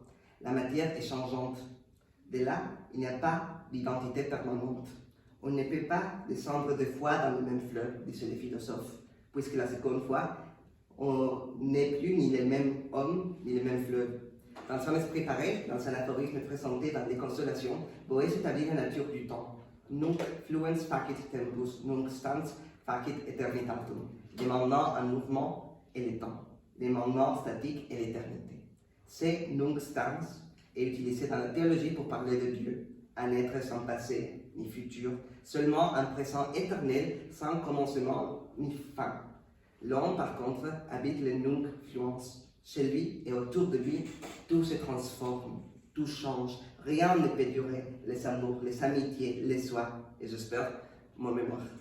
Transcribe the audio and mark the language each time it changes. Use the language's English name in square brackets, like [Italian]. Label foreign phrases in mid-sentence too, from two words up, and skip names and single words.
[French] La matière est changeante. De là, il n'y a pas d'identité permanente. On ne peut pas descendre deux fois dans le même fleuve, disaient les philosophes, puisque la seconde fois, on n'est plus ni les mêmes hommes, ni les mêmes fleuves. Dans un esprit pareil, dans un aphorisme présenté dans les Consolations, Boès établit la nature du temps. [Latin] Nunc fluens facit tempus, nunc stans facit eternitatum, [French] demandant un mouvement et le temps, les moments statiques et l'éternité. C'est [Latin] nunc stans [French] est utilisé dans la théologie pour parler de Dieu, un être sans passé ni futur, seulement un présent éternel sans commencement ni fin. L'homme, par contre, habite le [Latin] nunc fluens. [French] Chez lui et autour de lui, tout se transforme, tout change, rien ne peut durer, les amours, les amitiés, les soins, et j'espère mon mémoire.